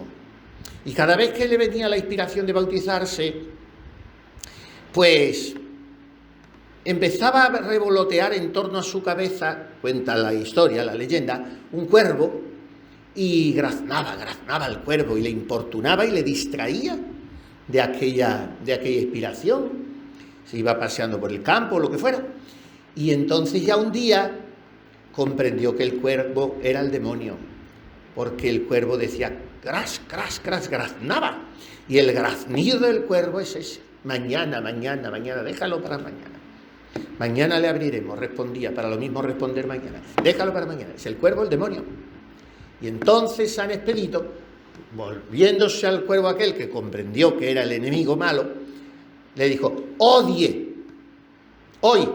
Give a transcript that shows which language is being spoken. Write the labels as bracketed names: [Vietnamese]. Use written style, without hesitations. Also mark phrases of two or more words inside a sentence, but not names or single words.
[Spanish] Y cada vez que le venía la inspiración de bautizarse, pues empezaba a revolotear en torno a su cabeza, cuenta la historia, la leyenda, un cuervo, y graznaba el cuervo y le importunaba y le distraía de aquella inspiración. Se iba paseando por el campo o lo que fuera. Y entonces ya un día comprendió que el cuervo era el demonio, porque el cuervo decía [Latin] cras, cras, cras, [Spanish] graznaba. Y el graznido del cuervo es ese: mañana, déjalo para mañana. Mañana le abriremos, respondía, para lo mismo responder mañana. Déjalo para mañana. Es el cuervo, el demonio. Y entonces San Expedito, volviéndose al cuervo aquel que comprendió que era el enemigo malo, le dijo: odie, hoy.